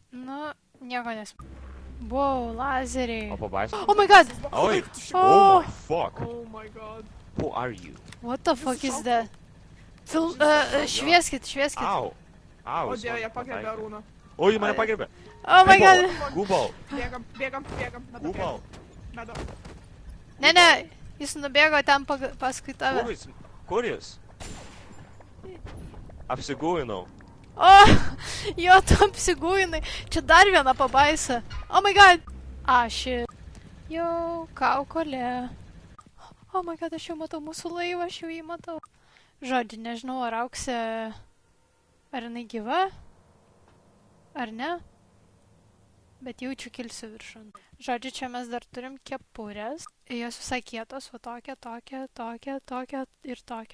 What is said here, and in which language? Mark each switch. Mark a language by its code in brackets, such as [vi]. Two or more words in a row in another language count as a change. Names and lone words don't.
[lt] Nu, nieko Wow, lazeriai. O pabaisa? [en] Oh my god! [lt] Oi! Oh. [en] Oh my fuck! Oh my god. Who are you? What the fuck is that? [lt] Švieskit. Au! Au! O Dieve, jie pagerbė Arūną. O, jį mane pagerbė! [en] Oh my god! [lt] Gubal! Bėgam. Gubal! Medo. Ne, jis nubėgo ten paskui tave. Kur jis? Apsigūinau. O, jo, tu apsigūinai. Čia dar viena pabaisa. [en] Oh my god. Shit. [lt] Jau, kaukolė. [en] Oh my god, [lt] aš jau matau mūsų laivą, aš jau jį matau. Žodžiu, nežinau, ar auksė... Ar jinai gyva? Ar ne? Bet jaučiu kilsiu viršun. Žodžiu, čia mes dar turim kepurės. Jos visai kietos, va tokia ir tokia.